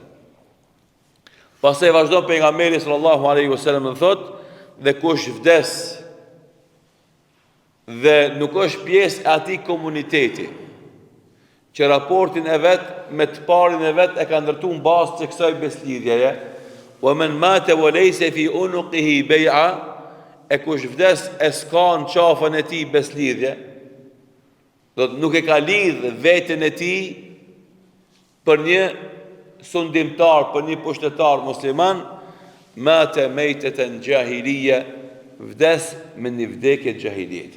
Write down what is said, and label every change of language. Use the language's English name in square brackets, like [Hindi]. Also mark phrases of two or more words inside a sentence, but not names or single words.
[Albanian] Pastaj vazhdon pejgamberi [Arabic] صلى الله عليه وسلم [Albanian] dhe thotë, dhe kush vdes dhe nuk është pjesë e atij komuniteti që raportin e vet me të parin e vet e ka ndërtuar në bazë të kësaj beslidhjeje, [Arabic] ومن مات وليس في عنقه بيعة, [Albanian] e kush vdes e s'ka në qafën e tij beslidhje, nuk e ka lidh veten e tij për një sundimtar, për një pushtetar musliman, [Arabic] مات ميتة جاهلية, [Albanian] vdes me një vdekje gjahilijetit.